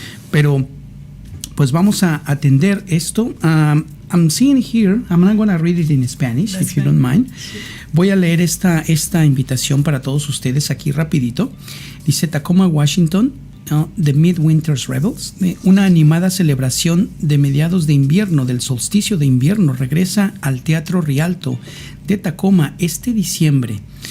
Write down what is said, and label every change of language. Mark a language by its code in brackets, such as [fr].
[es] Pero pues vamos a atender esto. [en] I'm seeing here, I'm not going to read it in Spanish, if you don't mind. [es] Voy a leer esta invitación para todos ustedes aquí rapidito. Dice: Tacoma, Washington, The Midwinter Revels, una animada celebración de mediados de invierno, del solsticio de invierno, regresa al Teatro Rialto de Tacoma este diciembre.